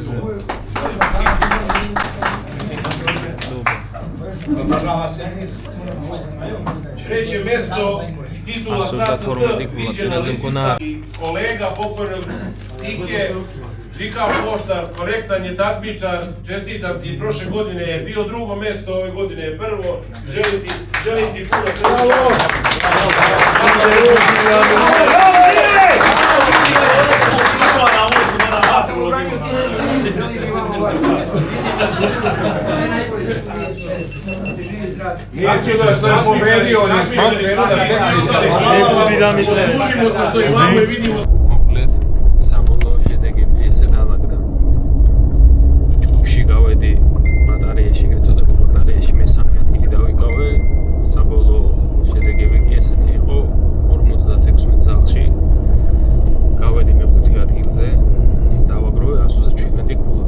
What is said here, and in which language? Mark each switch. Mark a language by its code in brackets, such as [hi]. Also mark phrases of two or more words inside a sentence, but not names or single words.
[sr] Treće mjesto titula CACT viđena lisica i kolega pokojnog Tike, Žikal Poštar, korektan je takmičar, čestitam ti, prošle godine je bio drugo mjesto, ove godine je prvo, želim ti puno sreće. Znači što je povedio, služimo se što imamo i vidimo. [ka] მოკლედ საბოლოო შედეგები ესე დაალაგდა. ჯგუფში გავედი ბატარეაში, ეგრეთ წოდებულ ბატარეაში მესამე ადგილი დავიკავე. საბოლოო შედეგები კი ესეთი იყო 56 წელში. გავედი მეხუთე ადგილზე. დავაგროვე 127 ქულა.